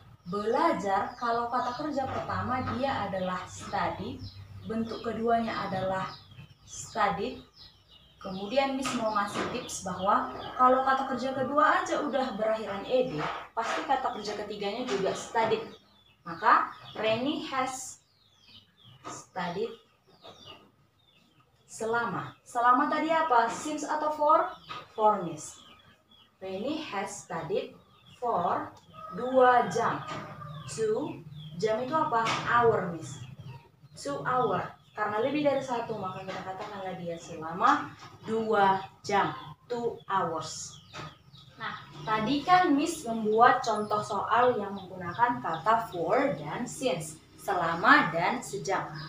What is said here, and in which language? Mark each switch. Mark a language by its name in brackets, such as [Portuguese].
[Indonesian] Belajar, kalau kata kerja pertama dia adalah study, bentuk keduanya adalah studied. Kemudian Miss mau ngasih tips bahwa kalau kata kerja kedua aja udah berakhiran ed, pasti kata kerja ketiganya juga studied. Maka [English] Reni has studied [Indonesian] selama. Selama tadi apa? Since atau for? [English] For, Miss. Reni has studied for [Indonesian] 2 jam. 2 jam itu apa? [English] Hour, Miss. 2 hour. [Indonesian] Karena lebih dari 1, maka kita katakanlah dia selama 2 jam. [English] 2 hours. [Indonesian] Nah, tadi kan Miss membuat contoh soal yang menggunakan kata for dan since. Selama dan sejak.